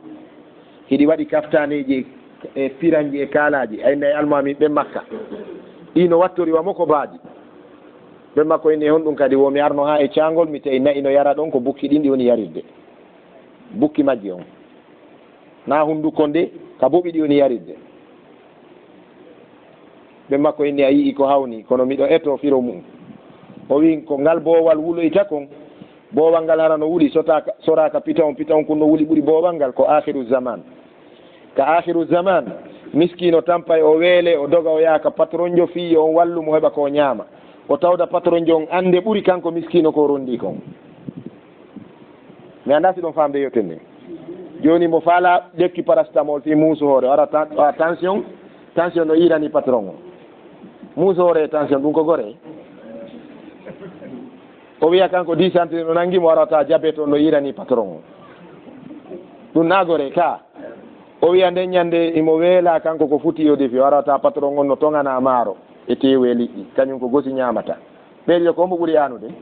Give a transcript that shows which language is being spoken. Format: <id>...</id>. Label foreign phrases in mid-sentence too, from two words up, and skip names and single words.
<ff>hiɗi waɗi kaftaneji e piranji e kaalaji aynayi almami ɓe makka ino wattori wa moko baaji ɓe makko ene hon ɗum kadi womi arno ha e cangol mi tawi nayi no yara ɗon ko bukki ɗinɗi woni yarirde bukki majji on na hunduko nde ka boɓi ɗi woni yarirde ɓe makko inni a yii ko hawni kono miɗo eto firo mum o wi ko ngal boowal wuloyta kon boowal ngal hara no wuli soraka pita on kun no wuli ɓuri boowal ngal ko</ff> <ar>آخر الزمان</ar> <ff>ka</ff> <ar>آخر الزمان</ar> <ff>miskino tampa o weele o doga o yaaka patron jo fiyo on wallumo heɓa ko ñaama o tawda patron jo on ande ɓuri kanko miskino ko rondi kon mi anda si ɗon famde yoten nden joni mo faala ƴekki parastamol fi muusu hoore wara tension no irani patron o muusu hoore tension ɗum ko gore o wiya kanko 10 centime no nanngimo warata jabet on no irani patron o ɗum nagore ka o wiya nden ñande imo weela kanko ko futi yo defi warata patron on no tongana maaro e tewe liɗɗi kañum ko gosi ñamata ɓeeɗiɗo ko mbo ɓuuri yanude</ff>